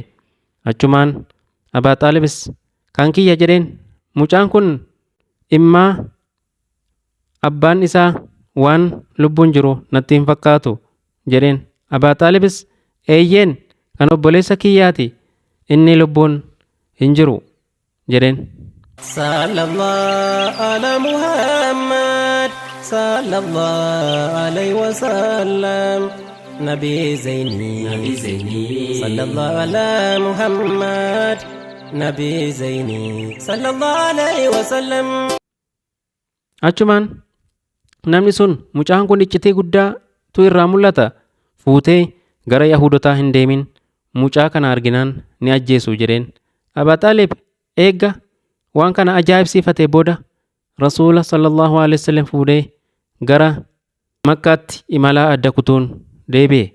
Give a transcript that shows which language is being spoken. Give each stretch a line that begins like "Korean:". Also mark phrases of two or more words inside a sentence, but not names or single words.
Oromo: Achumaan Abaa Xaalibis kan kiyya jedheen. Mucaan kun immaa abbaan isaa waan lubbuun jiru natti hin fakkaatu jedheen. Abaa Xaalibis eeyyeen kan obboleessa kiyyaati inni lubbuun hin jiru jedheen.
Arabic: صلى الله على محمد صلى الله عليه وسلم نبي زيني صلى الله على محمد نبي زيني صلى الله عليه وسلم.
Oromo: Achumaan namni sun mucaan kun iccitii guddaatu irraa mul'ata. Fuutee gara Yahudotaa hin deemin. Mucaa kana arginaan ni ajjeesu jedheen. Abaa Xaalib eegga waan kana ajaa'ibsiifatee booda rasuula
Arabic: صلى الله عليه وسلم
Oromo: fuudhee gara Makkaatti imalaa adda kutuun deebi'e.